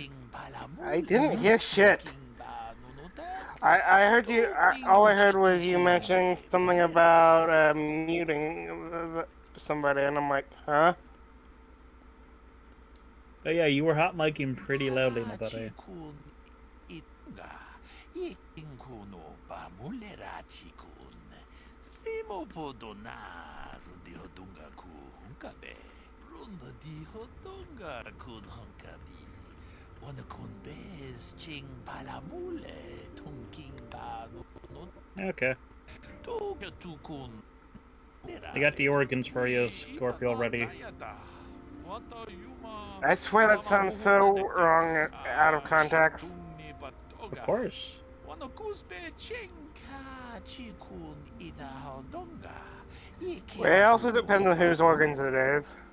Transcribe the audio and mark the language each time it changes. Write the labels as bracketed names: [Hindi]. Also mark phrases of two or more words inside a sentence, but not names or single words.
[English] I didn't hear shit. I heard you. All I heard was you mentioning something about muting somebody, and I'm like, huh? But yeah, you were hot micing pretty loudly, my buddy. Slimo podonar de hodonga ku hunkabe. Runda di hodonga kun hunkabi. Wana kun bez ching palamule. Tunking ba no. Okay. I got the organs for you, Scorpio, ready. I swear that sounds so wrong out of context. Of course. Well, it also depends on whose organs it is.